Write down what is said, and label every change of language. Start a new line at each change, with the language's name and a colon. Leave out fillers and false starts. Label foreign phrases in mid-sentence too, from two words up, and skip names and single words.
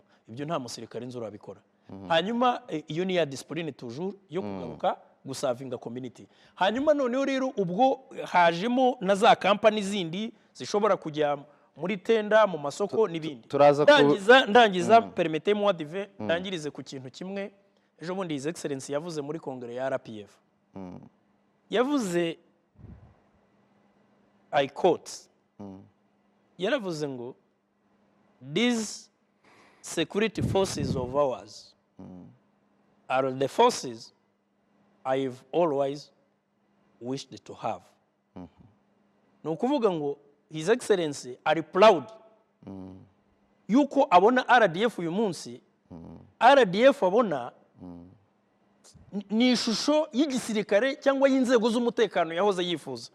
Kinyarwanda: Ibyo nta musirikare nzi urabikora. Hanyuma iyo ni ya
French: discipline toujours
Kinyarwanda: yo kugaruka gusavinga community. Hanyuma noneho rero ubwo hajemo na za company zindi zishobora kujya muri tenda mu masoko n'ibindi. Ndangiza
French: permettez-moi dive
Kinyarwanda: ndangirize ku kintu kimwe. Ejo bundi
English: His Excellency
Kinyarwanda: yavuze muri kongere ya RPF.
English: Yavuze, I quote,
Kinyarwanda: yaravuze ngo
English: these security forces of ours are the forces I've always wished to have.
Kinyarwanda: Ni ukuvuga ngo
English: His Excellency
Kinyarwanda: ari proud yuko abona RDF uyu munsi. RDF abona ni ishusho y'igisirikare cyangwa y'inzego z'umutekano yahoze yifuza.